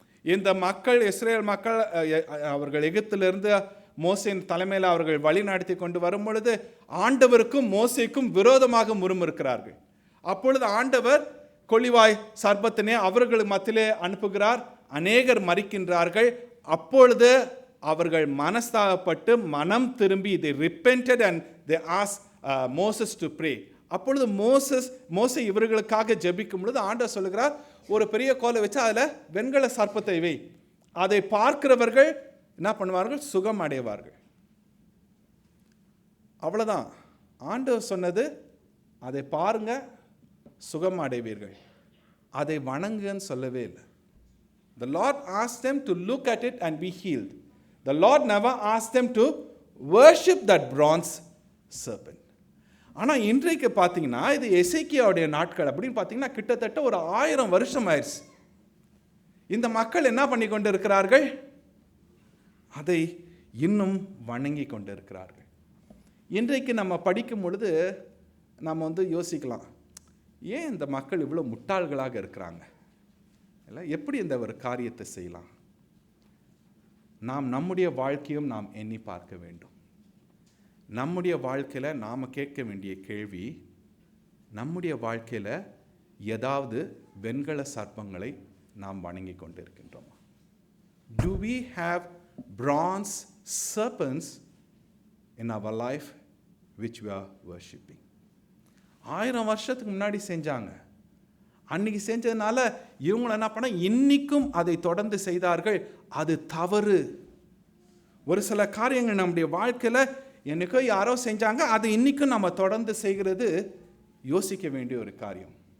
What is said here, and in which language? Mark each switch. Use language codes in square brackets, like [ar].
[ta] இந்த மக்கள், இஸ்ரேல் மக்கள், அவர்கள் எகிப்திலிருந்து மோசேயின் தலைமையில் அவர்கள் வழி நடத்தி கொண்டு வரும் பொழுது ஆண்டவருக்கும் மோசேக்கும் விரோதமாக முறுமுறுக்கிறார்கள். அப்பொழுது ஆண்டவர் கொள்ளிவாய் சர்ப்பத்தினை அவர்கள் மத்தியிலே அனுப்புகிறார். அநேகர் மரிக்கின்றார்கள். அப்பொழுது அவர்கள் மனஸ்தாபப்பட்டு மனம் திரும்பி [en] they repented and they asked Moses to pray. [ta] அப்பொழுது மோசே இவர்களுக்காக ஜெபிக்கும் பொழுது ஆண்டவர் சொல்லுகிறார், ஒரு பெரிய கோலை வச்சு அதில் வெண்கல சர்ப்பத்தை வை, அதை பார்க்கிறவர்கள் என்ன பண்ணுவார்கள்? சுகம் அடைவார்கள். அவ்வளோதான். ஆண்டவர் சொன்னது, அதை பாருங்க, சுகம் அடைவீர்கள். அதை வணங்குன்னு சொல்லவே இல்லை. [en] The Lord asked them to look at it and be healed. The Lord never asked them to worship that bronze serpent. [ta] ஆனால் இன்றைக்கு பார்த்தீங்கன்னா இது எசேக்கியாவுடைய நாட்கள் அப்படின்னு பார்த்தீங்கன்னா கிட்டத்தட்ட ஒரு 1000 வருஷம் ஆயிடுச்சு. இந்த மக்கள் என்ன பண்ணி கொண்டு இருக்கிறார்கள்? அதை இன்னும் வணங்கி கொண்டு இருக்கிறார்கள். இன்றைக்கு நம்ம படிக்கும் பொழுது நம்ம யோசிக்கலாம், ஏன் இந்த மக்கள் இவ்வளோ முட்டாள்களாக இருக்கிறாங்க? இல்லை, எப்படி இந்த ஒரு காரியத்தை செய்யலாம்? நாம் நம்முடைய வாழ்க்கையும் நாம் எண்ணி பார்க்க வேண்டும். நம்முடைய வாழ்க்கையில் நாம் கேட்க வேண்டிய கேள்வி, நம்முடைய வாழ்க்கையில் ஏதாவது வெண்கல சர்ப்பங்களை நாம் வணங்கி கொண்டு இருக்கின்றோமா? [en] Do we have bronze serpents in our life which we are worshipping? [ta] 1000 வருஷத்துக்கு முன்னாடி செஞ்சாங்க. அன்னைக்கு செஞ்சதுனால இவங்களை என்ன பண்ண, இன்னைக்கும் அதை தொடர்ந்து செய்தார்கள். அது தவறு. ஒரு சில காரியங்கள் நம்முடைய வாழ்க்கையில் என்னைக்கோ யாரோ செஞ்சாங்க, அது இன்னைக்கும் நம்ம தொடர்ந்து செய்கிறது யோசிக்க வேண்டிய ஒரு காரியம்.